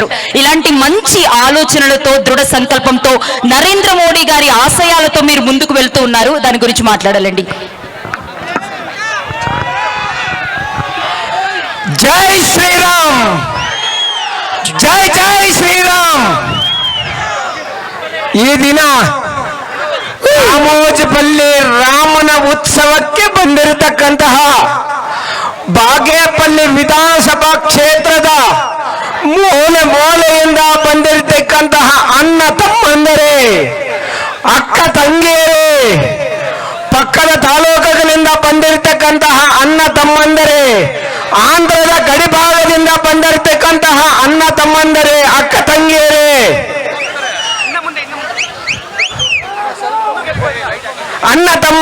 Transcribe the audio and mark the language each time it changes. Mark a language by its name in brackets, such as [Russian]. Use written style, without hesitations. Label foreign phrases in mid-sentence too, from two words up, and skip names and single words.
[Telugu] ఇలాంటి మంచి ఆలోచనలతో దృఢ సంకల్పంతో నరేంద్ర మోడీ గారి ఆశయాలతో మీరు ముందుకు వెళ్తూ ఉన్నారు. దాని గురించి మాట్లాడాలండి. జై శ్రీరామ్, జై జై శ్రీరామ్. [Kannada] ಈ ದಿನ ರಾಮೋಜಿಪಲ್ಲಿ ರಾಮನ ಉತ್ಸವಕ್ಕೆ ಬಂದಿರತಕ್ಕಂತಹ ಬಾಗೇಪಲ್ಲಿ ವಿಧಾನಸಭಾ ಕ್ಷೇತ್ರದ ಮೂಲೆ ಮೂಲೆಯಿಂದ ಬಂದಿರತಕ್ಕಂತಹ ಅಣ್ಣ ತಮ್ಮಂದರೆ, ಅಕ್ಕ ತಂಗಿಯರೇ, ಪಕ್ಕದ ತಾಲೂಕುಗಳಿಂದ ಬಂದಿರತಕ್ಕಂತಹ ಅಣ್ಣ ತಮ್ಮಂದರೆ, ಆಂಧ್ರದ ಗಡಿಭಾಗದಿಂದ ಬಂದಿರತಕ್ಕಂತಹ ಅಣ್ಣ ತಮ್ಮಂದರೆ, ಅಕ್ಕ ತಂಗಿಯರೇ, ಅಣ್ಣ ತಮ್ಮ